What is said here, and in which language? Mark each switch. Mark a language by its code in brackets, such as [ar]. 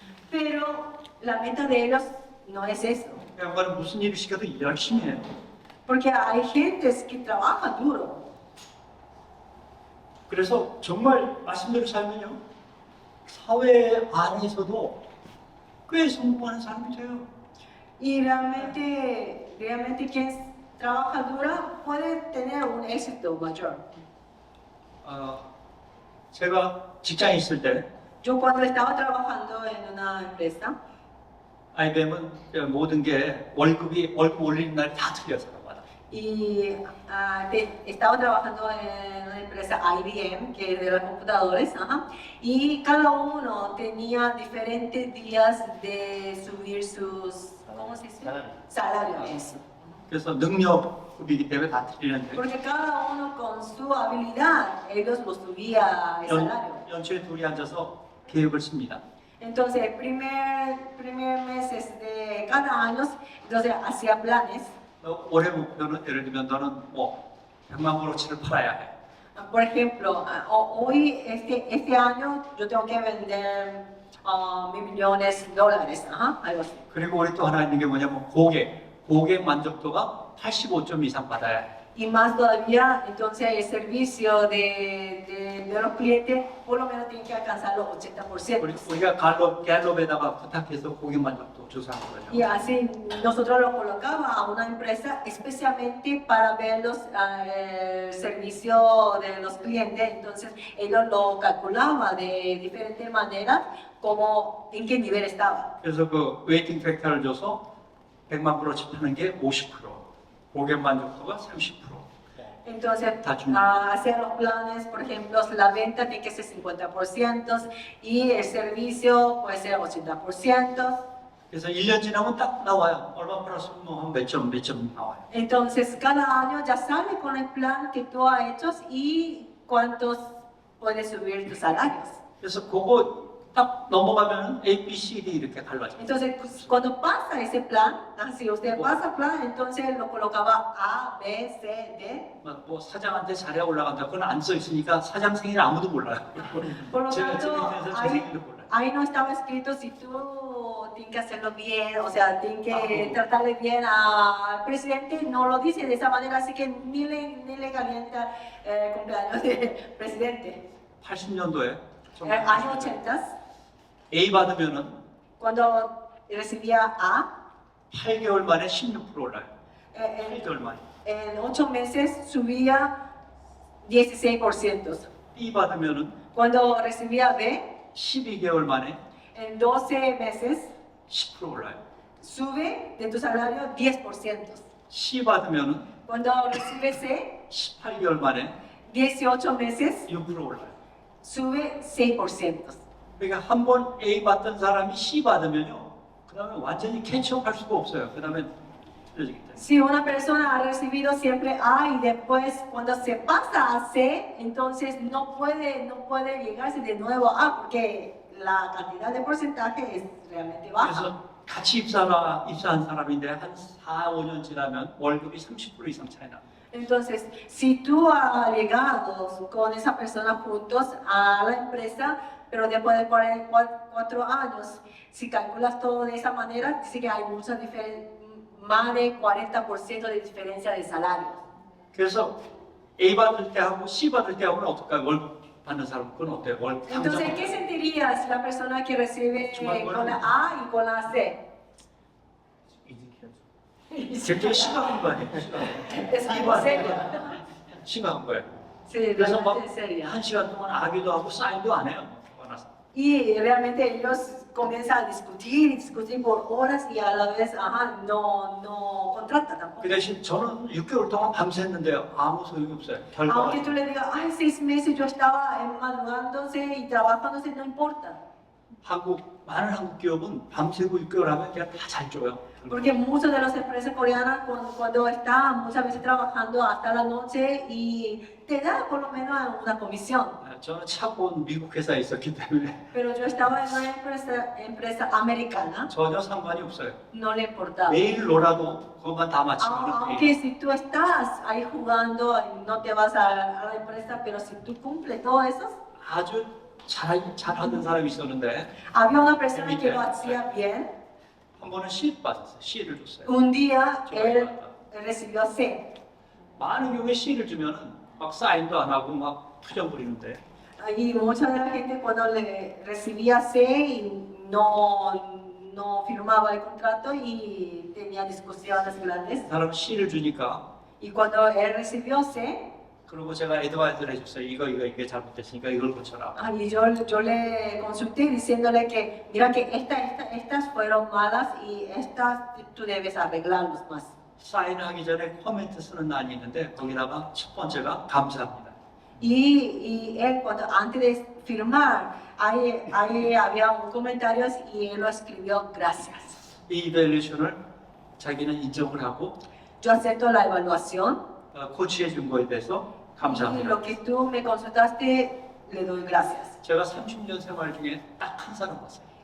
[es] Pero la meta de ellos no es eso. [ko] 그 양반은 무슨 일을 시켜도 열심히 해요. [es] Porque hay gentes que trabajan duro. [ko] 그래서 정말 말씀대로 살면요, 사회 안에서도 꽤 성공하는 사람이 돼요. [es] Y realmente quien trabaja duro puede tener un éxito mayor. [ko] 제가 직장에 있을 때 [es] Yo cuando estaba trabajando en una empresa, [ko] IBM은 모든 게 월급 올리는 날이 다 틀려서 마다. [es] y estaba trabajando en una empresa IBM, que es de los computadores, ajá, y cada uno tenía diferentes días de subir sus, ¿cómo se dice? Salario, eso. [ko] 그래서 능력급이기 때문에 다 틀리는데 [es] Porque cada uno con su habilidad, ellos lo subía el salario. [ko] 연초에 둘이 앉아서 계획을 씁니다. [es] Entonces, el primer mes de cada año, entonces hacía planes. [ko] 올해 목표는 예를 들면 너는 뭐 100만 브로치를 팔아야 해. [es] Por ejemplo, hoy, este año, yo tengo que vender $1,000,000, ajá, algo así. [ko] 그리고 우리 또 하나 있는 게 뭐냐면 고객 만족도가 85점 이상 받아야 해. [es] Y más todavía, entonces el servicio de los clientes por lo menos tiene que alcanzar los 80%. [ko] 우리가 갤럽에다가 부탁해서 고객 만족도 조사한 거죠. [es] Y así nosotros lo colocaba a una empresa especialmente para ver el servicio de los clientes. Entonces ellos lo calculaban de diferentes maneras como en qué nivel estaba. [ko] 그래서 그 웨이팅 팩터를 줘서 100만 브로치 파는 게 50%, 고객 만족도가 30%. [es] Entonces, hacer los planes, por ejemplo, la venta tiene que ser 50% y el servicio puede ser 80%. [ko] 그래서 1년 지나면 딱 나와요. 얼마 플러스 뭐몇 점 나와요. [es] Entonces, cada año ya sale con el plan que tú has hecho y cuántos puedes subir tus salarios. [ko] 그래서 그거 딱 넘어가면 A, B, C, D 이렇게 갈라져요. [es] Entonces, cuando pasa ese plan, si usted pasa el plan, entonces lo colocaba A, B, C, D. [ko] 뭐 사장한테 잘해 올라간다. 그건 안 써 있으니까 사장 생일 아무도 몰라요. [es] Por lo [ko] 제가 [es] tanto, [ko] 제 생일도 몰라요. [es] ahí no estaba escrito si tú tienes que hacerlo bien, o sea, tienes que tratarle bien al presidente, no lo dice de esa manera, así que ni le calienta el cumpleaños del presidente. [ko] 80년도에 [es] Años 80, [ko] A 받으면은 [es] cuando recibía A, [ko] 8개월 만에 16% 올라요. [es] en [ko] 8개월 만에. [es] 8 meses subía 16%. [ko] B 받으면은 [es] Cuando recibía B, [ko] 12개월 만에 [es] en 12 meses [ko] 10% 올라요. [es] sube de tu salario 10%. [ko] C 받으면은 [es] Cuando recibe C, [ko] 18개월 만에 [es] 18 meses [ko] 6% 올라요. [es] sube 6%. [ko] 그러니까 한 번 A 받던 사람이 C 받으면요, 그다음에 완전히 캐치업할 수가 없어요. 그다음에 틀려지기 때문에. [es] Si una persona ha recibido siempre A y después cuando se pasa a C, entonces no puede llegarse de nuevo a A porque la cantidad de porcentaje es realmente baja. [ko] 그래서 같이 입사한 사람인데 한 4, 5년 지나면 월급이 30% 이상 차이 나. [es] Entonces, si tú has llegado con esa persona juntos a la empresa, pero después de 4 años, si calculas todo de esa manera, dice que hay mucha más de 40% de diferencia de salario. [ko] 그래서 A 받을 때하고 C 받을 때하고는 어떨까요? 월급 받는 사람 그건 어때요? 월급 [es] Entonces, ¿qué sentirías la persona que recibe con la A y con la C? [ko] 굉장히 심각한 거 아니에요? [es] Es algo serio. [ko] 심각한 거예요. [es] Sí, [ko] 그래서 [es] realmente es serio. [ko] 막 1시간 동안 아기도 하고 사인도 안 해요. 화나서. [es] Y realmente ellos comienzan a discutir por horas y a la vez, no contratan tampoco. [ko] 그 대신 저는 6개월 동안 밤샜는데요. 아무 소용이 없어요. 결과가. [es] Aunque tú le digas, ay, 6 meses yo estaba madrugándose y trabajándose, no importa. [ko] 많은 한국 기업은 밤새고 6개월 하면 그냥 다 잘 줘요. [es] Porque muchas de las empresas coreanas cuando están muchas veces trabajando hasta la noche y te da por lo menos una comisión. [ko] 저는 차고온 미국 회사에 있었기 때문에 [es] Pero yo estaba en una empresa americana, [ko] 전혀 상관이 없어요. [es] no le importaba. [ko] 매일 놀아도 그것만 다 마치면 [es] Aunque si tú estás ahí jugando, no te vas a la empresa, pero si tú cumples todo eso, [ko] 아주 잘하는 사람이 있었는데 [es] había una persona que lo hacía bien. [ko] 한 번은 C 받았어요. C를 줬어요. [es] Un día él recibió C. [ko] 많은 경우에 C를 주면은 막 사인도 안 하고 막 투정 부리는데 [es] Y mucha de la gente cuando le recibía C y no firmaba el contrato y tenía discusiones grandes. [ko] 그 사람은 C를 주니까 [es] Y cuando él recibió C, [ko] 그리고 제가 애드바이스를 해줬어요. 이게 잘못됐으니까 이걸 고쳐라. [es] y yo le consulté diciéndole que mira que estas fueron malas y estas tú debes arreglarlos más. [ko] 사인하기 전에 코멘트 쓰는 난이 있는데 거기다가 첫 번째가 감사합니다. [es] Y él cuando antes de firmar ahí había un comentario y él lo escribió gracias. [ko] 이 이벨루션을 자기는 인정을 하고 [es] Yo acepto la evaluación [ko] 코치해 준 거에 대해서 [es] y [ko] 감사합니다. [es] lo que tú me consultaste le doy gracias. [ko] 제가 30년 생활 중에 딱 한 사람 봤어요.